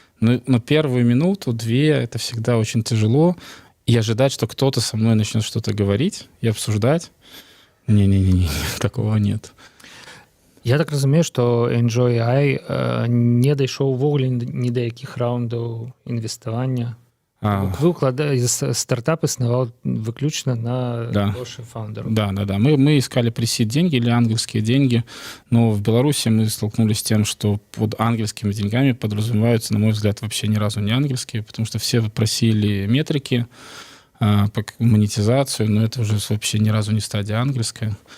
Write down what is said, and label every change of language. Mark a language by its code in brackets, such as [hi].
[ru] Но первую минуту, 2, это всегда очень тяжело, и ожидать, что кто-то со мной начнет что-то говорить и обсуждать, не, такого нет. [be] Я так разумею, што Enjoy AI не дайшоў увогуле ні да якіх раундаў інвеставання. Вы стартап існаваў выключна на грошы фаундеров. [ru] Да. Мы искали пресид деньги или ангельские деньги, но в Беларуси мы столкнулись с тем, что под ангельскими деньгами подразумеваются, на мой взгляд, вообще ни разу не ангельские, потому что все просили метрики, монетизацию, но это уже вообще ни разу не стадия ангельская.